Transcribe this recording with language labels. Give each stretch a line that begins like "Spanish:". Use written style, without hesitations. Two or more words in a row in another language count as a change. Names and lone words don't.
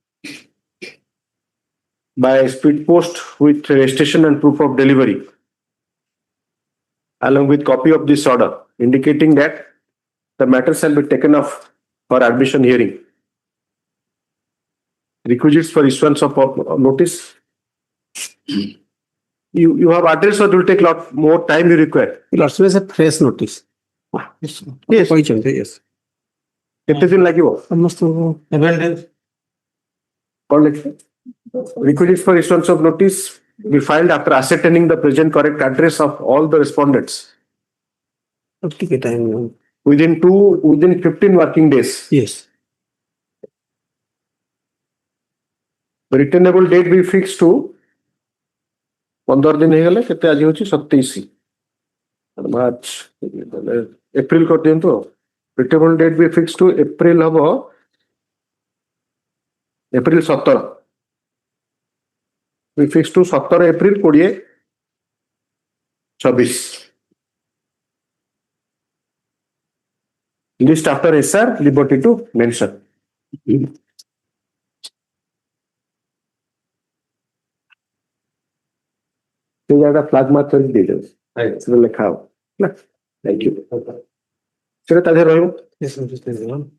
English: by speed post with registration and proof of delivery, along with copy of this order, indicating that the matter shall be taken up for admission hearing. Requisites for issuance of notice. You have address or it will take a lot more time you require. Lots of a fresh notice. Yes. Yes.
Odia: କେତେ ଦିନ ଲାଗିବ? ସମସ୍ତଙ୍କୁ
English: 7 days.
Odia: କଣ ଲେଖିବେ?
English: Requisites for issuance of notice be filed after ascertaining the present correct address of all the respondents
Odia: ଟିକେ time
English: within 15 working days. Yes. The returnable date be fixed to
Odia: 15 दिन ହେଇଗଲେ କେତେ ଆଜି ହେଉଛି 27 ମାର୍ଚ୍ଚ ଏପ୍ରିଲ କରିଦିଅନ୍ତୁ।
English: Returnable date be fixed to
Odia: ଏପ୍ରିଲ ହବ ଏପ୍ରିଲ 17
English: be fixed to 17 ଏପ୍ରିଲ 2026 list after SR liberty to mention.
Hindi: तो ज्यादा
English: flag mark
Hindi: कर दीजिए इसमें लिखा हो ना।
English: thank you
Hindi: चलो ताजे रहो।
English: Yes, I'm just saying.